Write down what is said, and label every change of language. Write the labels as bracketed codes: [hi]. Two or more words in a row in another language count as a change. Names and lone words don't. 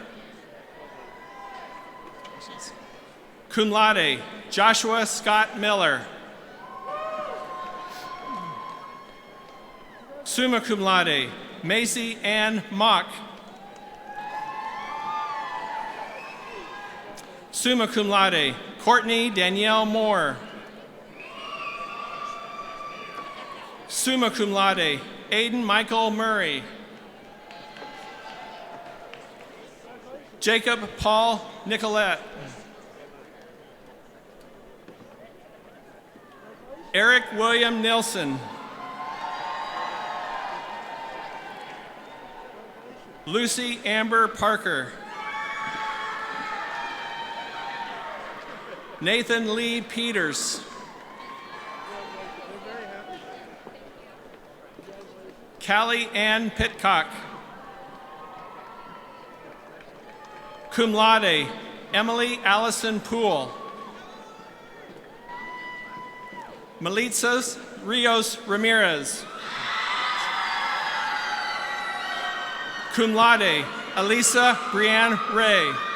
[la] Cum laude, [en] Joshua Scott Miller. [la] Summa cum laude, [en] Macy Ann Mock. [la] Summa cum laude, [en] Courtney Danielle Moore. [la] Summa cum laude, [en] Aiden Michael Murray. Jacob Paul Nicolette. Eric William Nilsson. Lucy Amber Parker. Nathan Lee Peters. Callie Ann Pitcock. [la] Cum laude, [en] Emily Allison Poole. Melitza Rios Ramirez. [la] Cum laude, [en] Elisa Brianne Ray.